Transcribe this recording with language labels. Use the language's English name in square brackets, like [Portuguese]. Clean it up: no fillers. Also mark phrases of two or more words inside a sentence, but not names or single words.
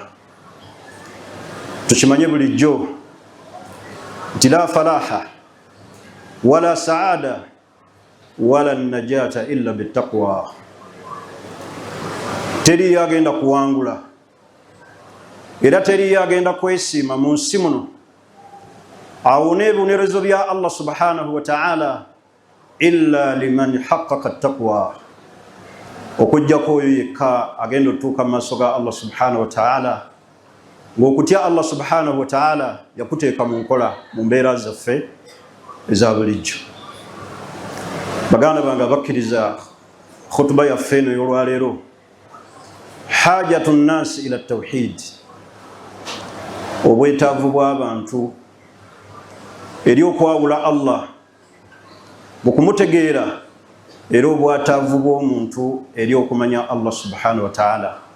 [Ganda] Tukimanye bulijjo nti [Arabic] لا فلاح ولا سعادة ولا نجاة إلا بالتقوى. [Ganda] Teriyo agenda kuwangula era teriyo agenda kwesiima mu nsi muno awone ebibonerezo bya [Arabic] الله سبحانه وتعالى إلا لمن حقق التقوى, [Ganda] okujjako oyo yekka agenda otuuka mu maaso ga [Arabic] الله سبحانه وتعالى [Ganda] ng'okutya [Arabic] الله سبحانه وتعالى [Ganda] yakuteeka mu nkola mu mbeera zaffe eza bulijjo. Baganda bange abakkiriza, khutuba yaffe eno y'olwaleero [Arabic] حاجة الناس إلى التوحيد, [Ganda] obwetaavu bw'abantu eri okwawula Allah mu kumutegeera era obwetaavu bw'omuntu eri okumanya Allah subhanahu wa ta'ala.